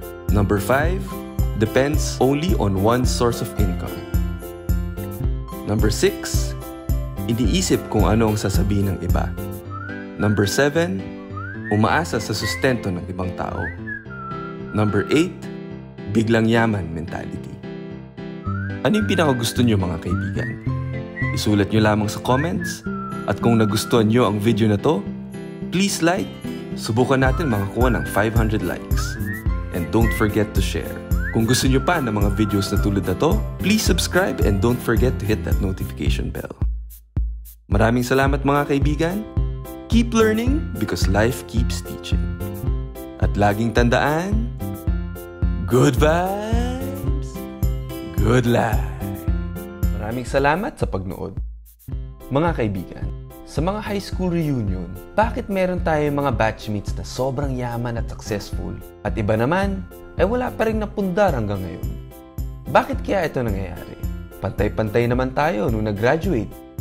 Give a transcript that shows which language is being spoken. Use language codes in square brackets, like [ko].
[en] Number 5, depends only on one source of income. [tl] Number 6, iniisip kung ano ang sasabihin ng iba. Number 7, umaasa sa sustento ng ibang tao. Number 8, biglang yaman mentality. Ano yung pinakagusto nyo mga kaibigan? Isulat nyo lamang sa comments. At kung nagustuhan nyo ang video na to, [en] please like. [tl] Subukan natin makakuha ng 500 likes. [en] And don't forget to share. [tl] Kung gusto nyo pa ng mga videos na tulad na to, [en] please subscribe and don't forget to hit that notification bell. [tl] Maraming salamat mga kaibigan. [en] Keep learning because life keeps teaching. [tl] At laging tandaan, [en] good vibes, good life. [tl] Maraming salamat sa pagnood. Mga kaibigan, sa mga high school reunion, bakit meron tayong mga batchmates na sobrang yaman at successful at iba naman ay wala pa rin napundar hanggang ngayon? Bakit kaya ito nangyayari? Pantay-pantay naman tayo nung nag-graduate.